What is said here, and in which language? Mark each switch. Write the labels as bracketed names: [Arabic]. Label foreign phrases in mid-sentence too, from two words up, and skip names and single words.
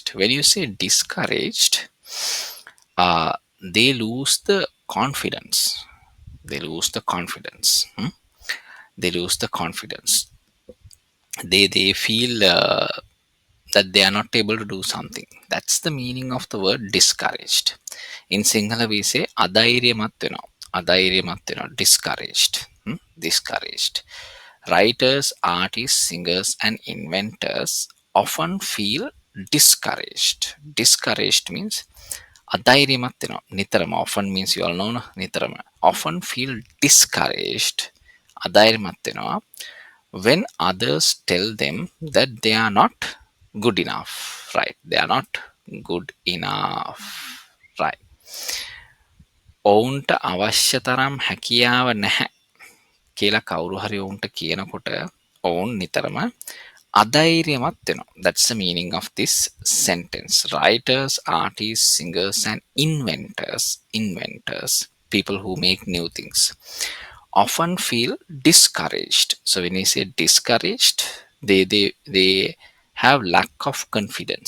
[English] When you say discouraged, they lose the confidence. They lose the confidence. They lose the confidence. They feel that they are not able to do something. That's the meaning of the word discouraged. In Sinhala we say [Sinhala] අධෛර්යමත් වෙනවා. අධෛර්යමත් වෙනවා. [English] Discouraged. Discouraged. Writers, artists, singers, and inventors often feel discouraged. Discouraged means [Sinhala] අධෛර්යමත් වෙනවා. නිතරම. [English] Often means you all know නිතරම. Often feel discouraged. [Sinhala] අධෛර්යමත් වෙනවා [English] when others tell them that they are not good enough. Right? They are not good enough. Right? [Sinhala] ඔවුන්ට අවශ්‍ය තරම් හැකියාව නැහැ කියලා කවුරු හරි ඔවුන්ට කියනකොට ඔවුන් නිතරම අධෛර්යමත් වෙනවා. [English] That's the meaning of this sentence. Writers, artists, singers, and inventors, people who make new things, often feel discouraged. So when you say discouraged, they have lack of confidence.